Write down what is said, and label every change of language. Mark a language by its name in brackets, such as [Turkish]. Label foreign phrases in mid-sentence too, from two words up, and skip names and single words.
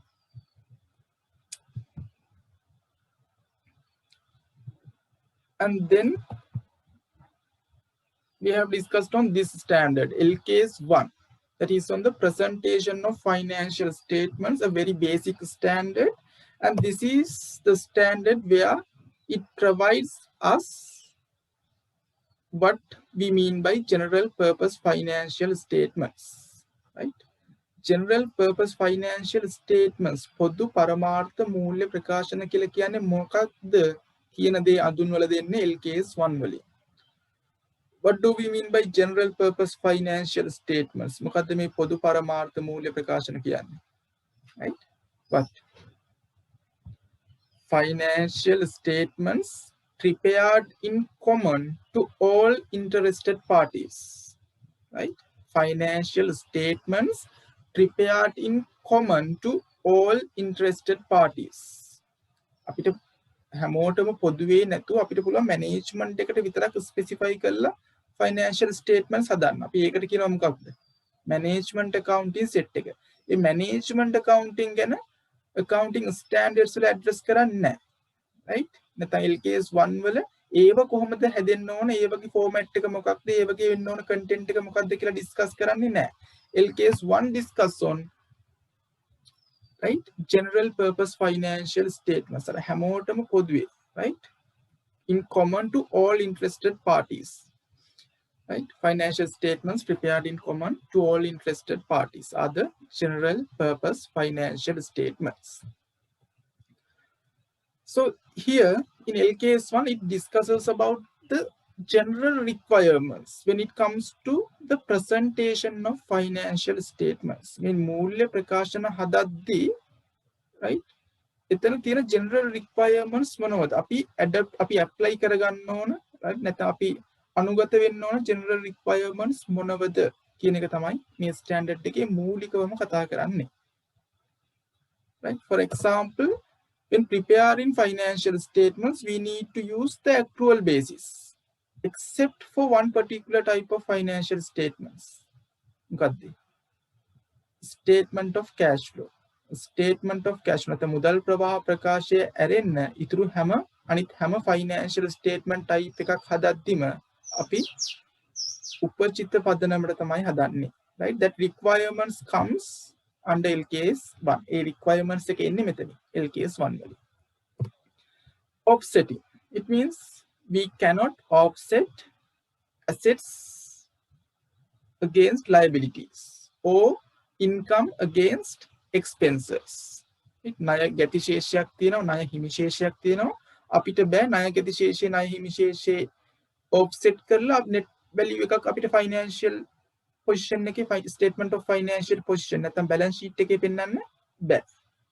[English] And then we have discussed on this standard, LKAS 1, that is on the presentation of financial statements, a very basic standard. And this is the standard where it provides us what we mean by general purpose financial statements, right? General purpose financial statements [Sinhala] පොදු පරමාර්ථ මූල්‍ය ප්‍රකාශන කියලා කියන්නේ මොකක්ද කියන දේ අඳුන්වලා දෙන්නේ LKAS 1 වලින්. [English] What do we mean by general purpose financial statements? [Sinhala] මොකද්ද මේ පොදු පරමාර්ථ මූල්‍ය ප්‍රකාශන කියන්නේ? [English] Right? What? Financial statements prepared in common to all interested parties, right? Financial statements prepared in common to all interested parties. [Sinhala] අපිට හැමෝටම පොදුවේ නැතුව අපිට පුළුවන් මැනේජ්මන්ට් එකට විතරක් ස්පෙસિෆයි කරලා [English] financial statements [Sinhala] හදන්න. අපි ඒකට කියනවා මොකක්ද? [English] management accounting set [Sinhala] එක. මේ [English] management accounting [Sinhala] ගැන [English] accounting standards [Sinhala] වල address කරන්නේ නැහැ. right? නැත්නම් LKAS 1 වල ඒව කොහොමද හැදෙන්න ඕන, ඒ වගේ format එක මොකක්ද, ඒ වගේ වෙන්න ඕන content එක මොකක්ද කියලා discuss කරන්නේ නැහැ. [English] LKAS 1 discuss on, right? General purpose financial statements. [Sinhala] අර හැමෝටම පොදුවේ, [English] right? In common to all interested parties. Right? Financial statements prepared in common to all interested parties are the general purpose financial statements. So here in LKAS 1, it discusses about the general requirements when it comes to the presentation of financial statements. [Sinhala] මේ මූල්‍ය ප්‍රකාශන හදද්දී, right? එතන තියෙන [English] general requirements [Sinhala] මොනවද? අපි apply කරගන්න ඕන, right? නැත්නම් අපි අනුගත වෙන්න ඕන [English] general requirements [Sinhala] මොනවද කියන එක තමයි මේ standard එකේ මූලිකවම කතා කරන්නේ. [English] Right? For example, when preparing financial statements, we need to use the accrual basis, except for one particular type of financial statements. Statement of cash flow. Statement of cash flow. [Sinhala] මුදල් ප්‍රවාහ ප්‍රකාශය ඇරෙන්න ඉතුරු අනිත් හැම [English] financial statement type [Sinhala] එකක් හදද්දිම අපි උපචිත පදනමට තමයි හදන්නේ. [English] Right? That requirements comes under LKAS 1. A requirements [Sinhala] එක එන්නේ මෙතන LKAS 1 වලින්. [English] Offsetting. It means we cannot offset assets against liabilities or income against expenses. [Sinhala] ණය ගැතිශේෂයක් තියෙනවා, ණය හිමිශේෂයක් තියෙනවා. අපිට බෑ ණය ගැතිශේෂය ණය හිමිශේෂය offset කරලා [English] net value [Sinhala] එකක් අපිට [English] financial position [Sinhala] එකේ [English] statement of financial position [Sinhala] නැත්නම් [English] balance sheet [Sinhala] එකේ පෙන්නන්න බෑ. right?